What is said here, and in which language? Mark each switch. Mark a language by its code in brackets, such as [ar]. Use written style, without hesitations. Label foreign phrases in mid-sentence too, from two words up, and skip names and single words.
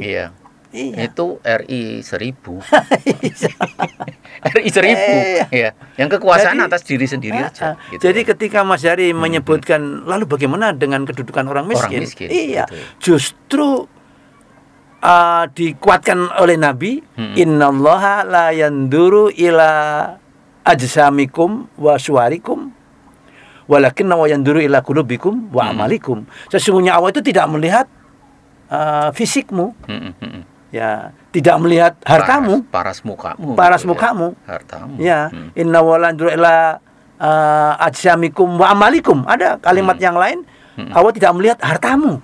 [id] Iya. Itu RI 1000. RI 1000. Iya. Yang kekuasaan atas diri sendiri aja. Gitu. Jadi ketika Mas Hari menyebutkan, lalu bagaimana dengan kedudukan orang miskin? Iya. Gitu. Justru dikuatkan oleh Nabi, [ar] إن الله لا ينظر إلى أجسامكم وصوركم ولكن وينظر إلى قلوبكم وأعمالكم. [id] Sesungguhnya Allah itu tidak melihat fisikmu. Ya, tidak melihat hartamu, paras mukamu, hartamu. [ar] Ya, إن ولا ينظر إلى أجسامكم وأعمالكم. [id] Ada kalimat yang lain, Allah tidak melihat hartamu.